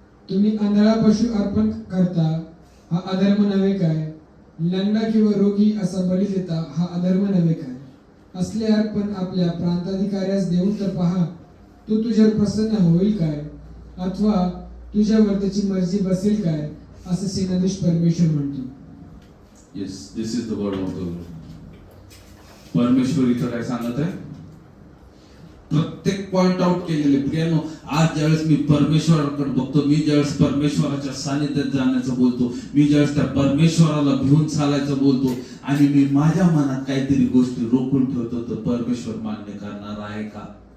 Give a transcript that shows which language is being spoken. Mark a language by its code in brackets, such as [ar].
[mr] तुम्ही आंधळा पशु अर्पण करता, हा अधर्म नव्हे काय? लंगडा किंवा रोगी असा बळी देता, हा अधर्म नव्हे काय? असले अर्पण आपल्या प्रांताधिकाऱ्यास देऊन तर पहा, तो तुझ्यावर प्रसन्न होईल काय? अथवा तुझ्यावर त्याची मर्जी बसेल काय? असे सेनाधीश परमेश्वर म्हणतो. [en] Yes, this is the word of the Lord. [mr] परमेश्वर इथं काय सांगत आहे? प्रत्येक पॉइंट आउट केलेले. प्रियानो, आज ज्यावेळेस मी परमेश्वराकडे बघतो, मी ज्यावेळेस परमेश्वराच्या सानिध्यात जाण्याचं बोलतो, मी ज्यावेळेस त्या परमेश्वराला भिवून चालायचं बोलतो, आणि मी माझ्या मनात काहीतरी गोष्टी रोखून ठेवतो, तर परमेश्वर मान्य करणार आहे का?